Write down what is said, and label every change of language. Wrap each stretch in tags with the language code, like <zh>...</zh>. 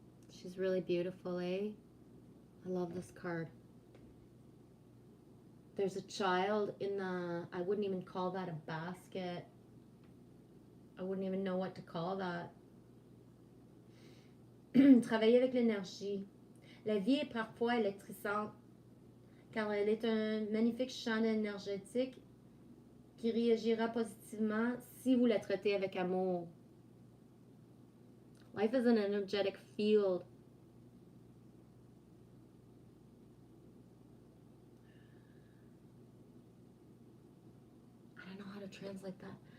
<en>She's really beautiful, eh? I love this card. There's a child in the, I wouldn't even call that a basket. I wouldn't even know what to call that.</en> <fr>Travailler avec l'énergie. La vie est parfois électrisante car elle est un magnifique champ énergétique qui réagira positivement si vous la traitez avec amour.</fr> <en>Life is an energetic field. I don't know how to translate that.</en>